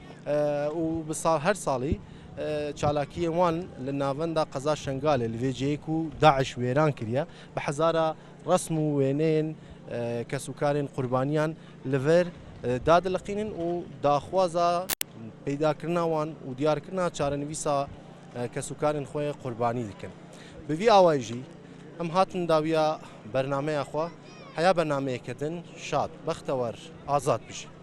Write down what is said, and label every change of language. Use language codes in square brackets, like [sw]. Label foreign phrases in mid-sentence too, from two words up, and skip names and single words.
[ku] و هەر ساڵی چالاکیە وان لە ناوەندا قەزا شنگالێ لێجەیەک و داعش وێران کردە بە حەزارە ڕسم و وێنێن کەسوکارێن قوربانیان لەڤەر دادلقینن و داخوازە پەیداکردناوان و دیارکردنا چارەنویسا کەسوکارên xwe قوربانî dikin. Bi vî awayî jî em hatin dawiya bername xwe heya bernameyeke din şad, bextewar, azad bijî.